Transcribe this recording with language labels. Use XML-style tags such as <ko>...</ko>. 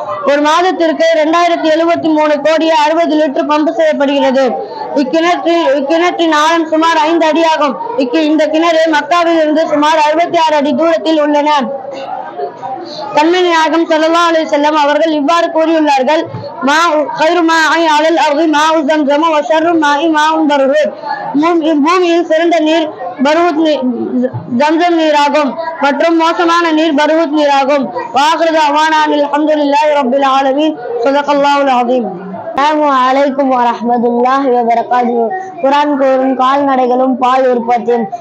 <ta>ஒரு மாதத்திற்கு 2073 கோடி 60 லிட்டர் பம்பு செய்யப்படுகிறது. இக்கிணற்றின் ஆழம் சுமார் 5 அடியாகும். இந்த கிணறு மக்காவில் இருந்து சுமார் 66 அடி தூரத்தில் உள்ளன. கண்மணி நாயகம் ஸல்லல்லாஹு அலைஹி வஸல்லம் அவர்கள் இவ்வாறு கூறியுள்ளார்கள்,</ta> <ar>خير ماء على الأرض ماء زمزم وشر ماء ماء برهوت.</ar> <ta>பூமியில் சிறந்த நீர் பர்ஹூத் ஜம்சம் நீராகும் மற்றும் மோசமான நீர் பர்ஹூத் நீராகும். வாஹிரு தஅவானா அல்ஹம்துலில்லாஹி ரப்பில் ஆலமீன். ஸதகல்லாஹுல் அஸீம். அஸ்ஸலாமு அலைக்கும் வரஹ்மத்துல்லாஹி வபரகாத்துஹு. குர்ஆன் கூறும் கால்நடைகளும் பால் உற்பத்தியும்.</ta>